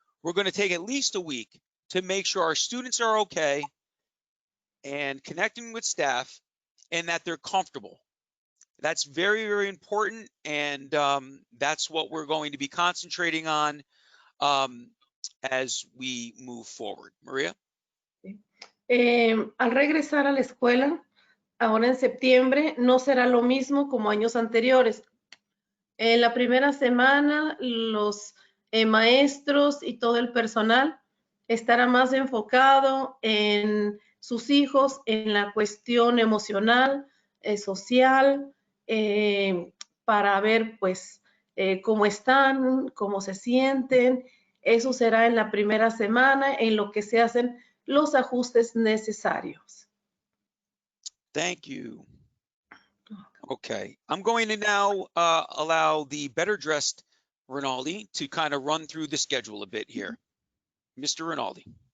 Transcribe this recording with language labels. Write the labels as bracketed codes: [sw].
[en] We're going to take at least a week to make sure our students are okay and connecting with staff and that they're comfortable. That's very, very important, and that's what we're going to be concentrating on as we move forward. Maria? [es] Al regresar a la escuela, ahora en septiembre, no será lo mismo como años anteriores. En la primera semana, los maestros y todo el personal estará más enfocado en sus hijos, en la cuestión emocional, social, para ver pues cómo están, cómo se sienten. Eso será en la primera semana, en lo que se hacen los ajustes necesarios. [en] Thank you. Okay, I'm going to now allow the better dressed Rinaldi to kind of run through the schedule a bit here. Mr. Rinaldi.